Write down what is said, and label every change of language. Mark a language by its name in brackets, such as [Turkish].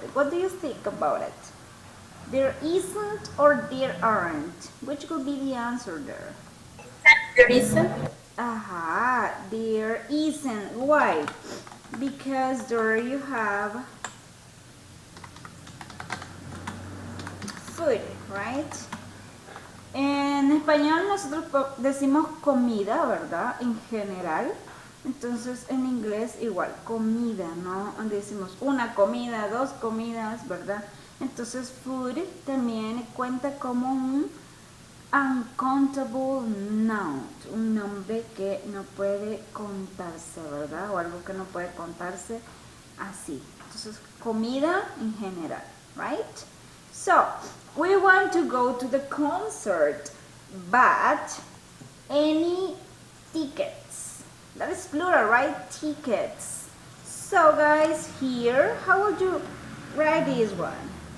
[English] What do you think about it? There isn't or there aren't? Which could be the answer there? There isn't. Aha, there isn't. Why? Because there you have food, right? [Spanish] En español nosotros decimos comida, ¿verdad? En general. Entonces en inglés igual, comida, ¿no? Decimos una comida, dos comidas, ¿verdad? Entonces [English] food [Spanish] también cuenta como un [English] uncountable noun, [Spanish] un nombre que no puede contarse, ¿verdad? O algo que no puede contarse así. Entonces comida en general, [English] right? So, we want to go to the concert, but any tickets? That is plural, right? Tickets. So, guys, here, how would you write this one?